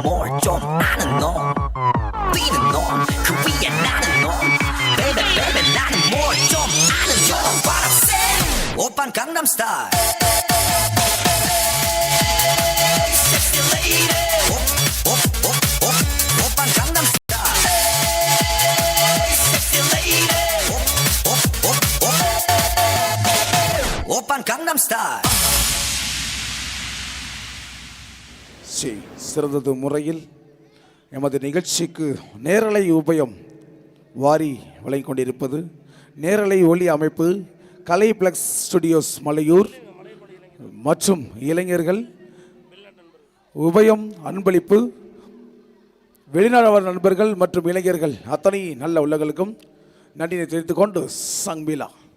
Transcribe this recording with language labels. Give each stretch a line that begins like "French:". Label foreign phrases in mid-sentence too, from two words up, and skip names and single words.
Korean: 뭘 좀 아는 놈 B는 놈, 그 위에 나는 놈
English: Baby baby
Korean: 나는 뭘 좀 아는 놈
English: What I'm saying
Korean: 오빤 강남스타일
English: Sexy lady
Korean: 오빤 강남스타일
English: Sexy lady
Korean: 오빤 강남스타일
Tamil: சிறந்தது முறையில் எமது நிகழ்ச்சிக்கு நேரலை உபயம் வாரி வழங்கிக் கொண்டிருப்பது நேரலை ஒளி அமைப்பு கலைப்ளெக்ஸ் ஸ்டுடியோஸ் மலையூர் மற்றும் இளைஞர்கள் உபயம் அன்பளிப்பு வெளிநாடு நண்பர்கள் மற்றும் இளைஞர்கள் அத்தனை நல்ல உள்ளங்களுக்கும் நன்றியை தெரிவித்துக் கொண்டு சங்பிலா